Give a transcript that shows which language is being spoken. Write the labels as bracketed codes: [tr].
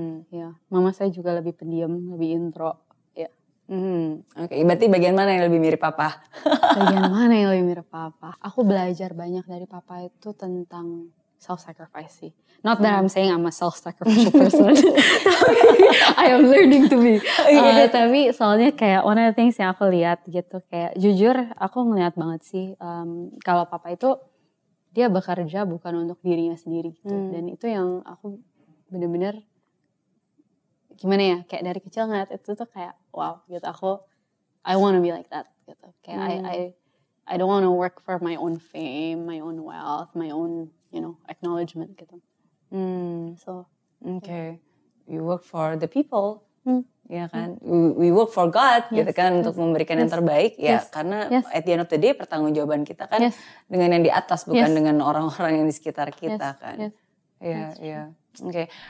[id] Ya, mama saya juga lebih pendiam, lebih intro. Ya. Oke, berarti bagian mana yang lebih mirip papa? Bagian mana yang lebih mirip papa? Aku belajar banyak dari papa itu tentang self-sacrifice sih. [en] Not that I'm saying I'm a self-sacrificial person. I am learning to be. [id] Tapi soalnya kayak [en] one of the things [id] yang aku lihat gitu, kayak jujur aku ngeliat banget sih kalau papa itu dia bekerja bukan untuk dirinya sendiri gitu. Dan itu yang aku bener-bener gimana ya, kayak dari kecil ngeliat itu tuh kayak wow gitu, [en] I wanna be like that [id] gitu. Kayak [en] I don't want to work for my own fame, my own wealth, my own acknowledgement [id] gitu. [en] So okay, you work for the people. [id] Ya kan, [en] we work for God [id] gitu kan untuk memberikan yang terbaik ya karena [en] at the end of the day [id] pertanggungjawaban kita kan dengan yang di atas bukan dengan orang-orang yang di sekitar kita kan. Iya. Oke.